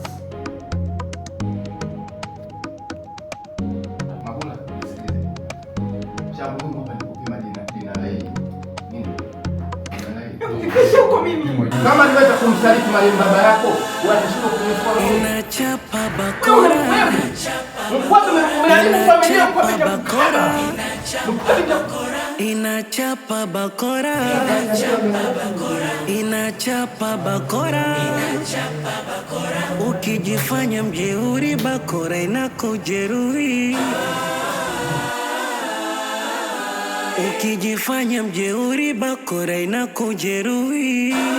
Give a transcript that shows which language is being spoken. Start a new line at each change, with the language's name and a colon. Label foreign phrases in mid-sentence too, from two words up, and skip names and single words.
Swahili: Makula, sikilize. Shabu hapa ni kupima jina la hii. Nini? Kisha uko mimi. Kama niweza kumsaliti marehemu baba yako, watashindwa kunifuata. Inachapa bakora. Mfuate mwenye familia kwa bakora. Inachapa bakora. Inachapa bakora. Ukijifanya mjeuri bakora inakujeruhi. Ukijifanya mjeuri bakora inakujeruhi.